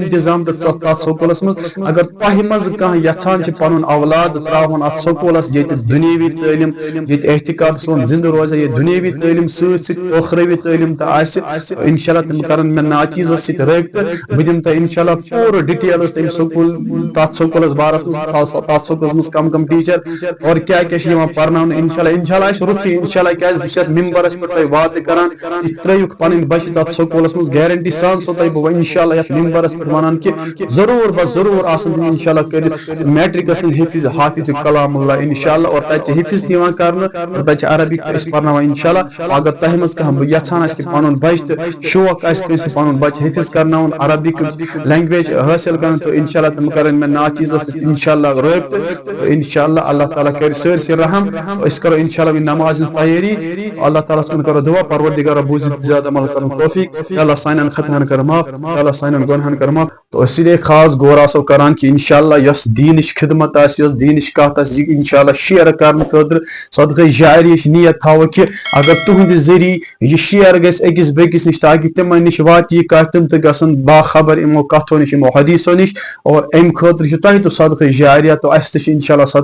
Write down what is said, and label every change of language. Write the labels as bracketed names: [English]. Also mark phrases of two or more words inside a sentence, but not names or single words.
[Kashmiri] انتظام تہِ تتھ سکوٗلس منٛز اگر تۄہہِ منٛز کانٛہہ یژھان چھِ پنُن اولاد تراوُن اتھ سکوٗلس ییٚتہِ دُنیاوی تعلیٖم ییٚتہِ احتِقاد سون زندٕ روزِ ییٚتہِ دُنیاوی تعلیٖم سۭتۍ سۭتۍ ٲخروی تعلیٖم تہِ آسہِ انشاءاللہ تِم کرن مےٚ ناچیٖزس سۭتۍ رٲبطہٕ بہٕ دِمہٕ تۄہہِ انشاءاللہ پوٗرٕ ڈِٹیلٕز تمہِ سکوٗل تتھ سکوٗلس بارس منٛز تتھ سکوٗلس منٛز کم ٹیٖچر اور کیاہ کیاہ چھِ یِوان پرناونہٕ انشاءاللہ آسہِ رُتُے انشاءاللہ کیازِ بہٕ چھُس یتھ ممبرس پٮ۪ٹھ تۄہہِ وعدٕ کران یہِ ترٲیِکھ پنٕنۍ بچہِ تتھ سکوٗلس منٛز گیرنٹی سان سو تۄہہِ بہٕ انشاءاللہ یتھ ممبرس پٮ۪ٹھ ونان کہ ضروٗر بس ضروٗر آسن تِم انشاءاللہ کٔرِتھ میٹرکس تہِ حافظ کلام اللہ انشاءاللہ اور تتہِ چھِ حفظ تہِ یِوان کرنہٕ اور تتہِ چھِ عربک تہِ أسۍ پرناوان انشاءاللہ اگر تۄہہِ منٛز کانٛہہ یژھان آسہِ کہ پنُن بچہِ تہٕ شوق آسہِ کٲنٛسہِ پنُن بچہِ حفظ کرناوُن [English] Arabic language [Kashmiri] حٲصل کرن تو انشاءاللہ تِم کرن مےٚ ناچیٖزس سۭتۍ انشاءاللہ رٲبطہٕ انشاءاللہ اللہ تعالیٰ کرِ سٲرسٕے رحم أسۍ کرو انشاءاللہ وۄنۍ نماز ہٕنٛز تیٲری اللہ تعالیٰ ہس کُن کرو دعا پروردگارا بوٗزِتھ زیادٕ عمل کرن توفیق یا اللہ سانٮ۪ن خطاہن کر معاف یا اللہ سانٮ۪ن گۄنہن کر معاف تو [Urdu] اسی لیے [Kashmiri] خاص غور آسو کران کہ انشاءاللہ یۄس دیٖنٕچ خدمت آسہِ یۄس دیٖنٕچ کتھ آسہِ یہِ انشاءاللہ شیر کرنہٕ خٲطرٕ صدقے جاریہٕچ نیت تھاوو کہ اگر تُہنٛدِ ذٔریعہٕ یہِ شیر گژھِ أکِس بیٚکِس نِش تاکہِ تِمن نِش واتہِ یہِ کتھ تِم تہِ گژھن باخبر یِمو کتھو نِش یِمو حدیثو نِش اور امہِ خٲطرٕ چھُ تۄہہِ تہِ صدقے جاریہ تو اسہِ تہِ چھِ انشاءاللہ